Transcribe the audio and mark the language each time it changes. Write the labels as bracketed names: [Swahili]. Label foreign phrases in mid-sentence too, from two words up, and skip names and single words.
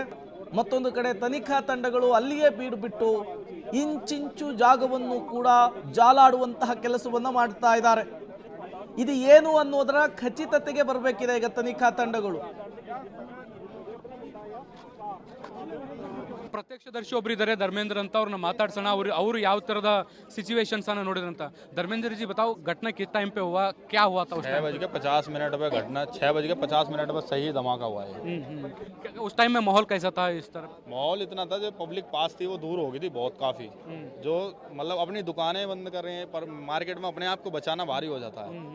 [Kannada] ಮತ್ತೊಂದು ಕಡೆ ತನಿಖಾ ತಂಡಗಳು ಅಲ್ಲಿಯೇ ಬೀಡು ಬಿಟ್ಟು ಇಂಚಿಂಚು ಜಾಗವನ್ನು ಕೂಡ ಜಾಲಾಡುವಂತಹ ಕೆಲಸವನ್ನ ಮಾಡ್ತಾ ಇದ್ದಾರೆ. ಇದು ಏನು ಅನ್ನೋದರ ಖಚಿತತೆಗೆ ಬರಬೇಕಿದೆ ಈಗ ತನಿಖಾ ತಂಡಗಳು. ಪ್ರತ್ಯಕ್ಷದರ್ಶಿ ಒಬ್ರು ಇದ್ದಾರೆ, ಧರ್ಮೇಂದ್ರ ಅಂತ. ಅವ್ರನ್ನ ಮಾತಾಡ್ಸೋಣ. ಅವರು ಯಾವ ತರದ सिचुएशंस ಅನ್ನು ನೋಡಿದ್ರಂತ. [Hindi] ಧರ್ಮೇಂದ್ರ जी बताओ घटना किस टाइम पे हुआ, क्या हुआ था? 6:50 पे घटना 6:50 पे सही धमाका हुआ है। उस टाइम में माहौल कैसा था? इस तरफ माहौल इतना था जो पब्लिक पास थी वो दूर हो गई थी बहुत काफी। जो मतलब अपनी दुकानें बंद कर रहे हैं, पर मार्केट में अपने आप को बचाना भारी हो जाता है।